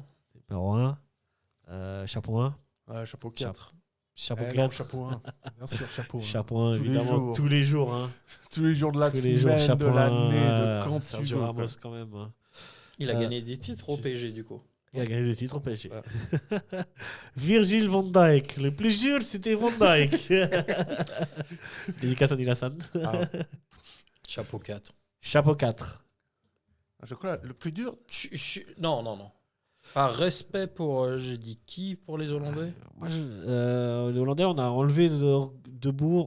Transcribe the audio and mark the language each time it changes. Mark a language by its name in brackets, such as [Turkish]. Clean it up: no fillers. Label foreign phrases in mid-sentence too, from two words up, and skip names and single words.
[French] Numéro 1. Chapeau 1. Ouais, chapeau 4. Chapeau Non, 4. chapeau 1. Bien sûr, chapeau 1. Chapeau 1, Tous les évidemment. jours. Tous les jours. Hein. Tous les jours de la Tous les jours, semaine, chapeau de 1. l'année, de quand tu Sergio veux. Ramos, quoi. quand même. Hein. Il a gagné des titres au PSG, du coup. Il a gagné des titres au PSG. Ouais. Virgil van Dijk. Le plus dur, c'était Van Dijk. Dédicace à Nilassan. Ah, Chapeau 4. Chapeau 4. je crois le plus dur, Non. Par respect pour, j'ai dit qui pour les Hollandais? Moi, les Hollandais, on a enlevé de Bourg.